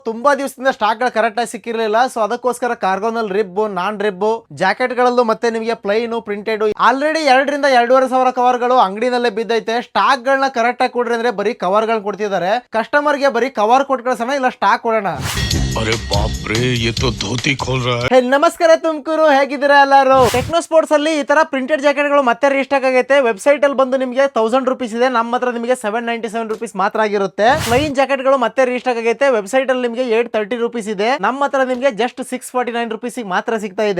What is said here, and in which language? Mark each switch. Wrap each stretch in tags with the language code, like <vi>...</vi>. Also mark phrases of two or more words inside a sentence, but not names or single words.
<kn>ತುಂಬಾ ದಿವಸದಿಂದ ಸ್ಟಾಕ್ ಗಳು ಕರೆಕ್ಟ್ ಆಗಿ ಸಿಕ್ಕಿರಲಿಲ್ಲ. ಸೊ ಅದಕ್ಕೋಸ್ಕರ ಕಾರ್ಗೋನಲ್ಲಿ</kn> <en>rib, non rib jacket</en> <kn>ಗಳಲ್ಲೂ ಮತ್ತೆ ನಿಮಗೆ</kn> <en>plain printed already</en> <kn>2,000-2,500 ಕವರ್ ಗಳು ಅಂಗಡಿನಲ್ಲೇ ಬಿದ್ದೈತೆ. ಸ್ಟಾಕ್ ಗಳನ್ನ ಕರೆಕ್ಟ್ ಆಗಿ ಕೊಡ್ರಿ ಅಂದ್ರೆ ಬರೀ ಕವರ್ ಗಳನ್ನ ಕೊಡ್ತಿದ್ದಾರೆ. ಕಸ್ಟಮರ್ ಗೆ ಬರೀ ಕವರ್ ಕೊಟ್ಟು ಕಳ್ಸೋಣ, ಇಲ್ಲ ಸ್ಟಾಕ್ ಕೊಡೋಣ.</kn> <hi>अरे बाप रे, ये तो धोती खोल रहा है.</hi> <kn>ನಮಸ್ಕಾರ ತುಮಕೂರು, ಹೇಗಿದ್ದೀರಾ ಎಲ್ಲರೂ? ಟೆಕ್ನೋ ಸ್ಪೋರ್ಟ್ಸ್ ಅಲ್ಲಿ ಈ ತರ</kn> <en>printed jacket</en> <kn>ಗಳು ಮತ್ತೆ ರೀಸ್ಟಾಕ್ ಆಗೈತೆ. ವೆಬ್ಸೈಟ್ ಅಲ್ಲಿ ಬಂದು ನಿಮಗೆ 1000 ರೂಪೀಸ್ ಇದೆ, ನಮ್ಮ ಹತ್ರ ನಿಮಗೆ 797 ರೂಪೀಸ್ ಮಾತ್ರ ಆಗಿರುತ್ತೆ.</kn> <en>plain jacket</en> <kn>ಗಳು ಮತ್ತೆ ರೀಸ್ಟಾಕ್ ಆಗೈತೆ. ವೆಬ್ಸೈಟ್ ಅಲ್ಲಿ ನಿಮಗೆ 830 ರೂಪೀಸ್ ಇದೆ, ನಮ್ಮ ಹತ್ರ ನಿಮಗೆ ಜಸ್ಟ್ 649 ರೂಪೀಸ್ ಮಾತ್ರ ಸಿಗ್ತಾ ಇದೆ.</kn>